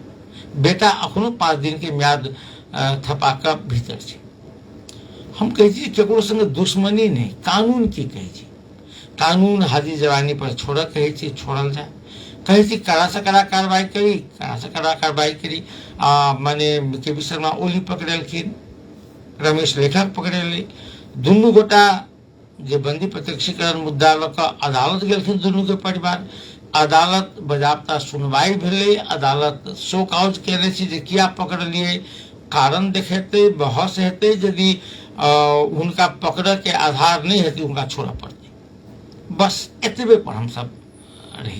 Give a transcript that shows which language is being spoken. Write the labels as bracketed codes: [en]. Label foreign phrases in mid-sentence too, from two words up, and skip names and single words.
[mai] बेटा अखनो 5 दिन के म्याद थपाका भीतर छै। हम कहे छी केकरो संगे दुश्मनी नहीं कानून की कहे छी कानून हाजिर जवानी पर छोड़ कहे छी छोड़ल जाए कहे छी कड़ा से कड़ा कार्रवाई करी माने के बी शर्मा ओली पकड़लखिन रमेश लेखक पकड़ेली दुनू गोटा जे बंदी प्रत्यक्षीकरण मुद्दा लऽ कऽ अदालत गेलखिन दुनू के परिवार अदालत बजाबता सुनवाई भेलै अदालत [en] show cause [mai] केने छी जे किया पकड़लिए कारण देखेते बहस हेतै यदि उनका पकड़ के आधार नहीं हेतै उनका छोड़ा पड़तै बस एतबे पर हम सब रही।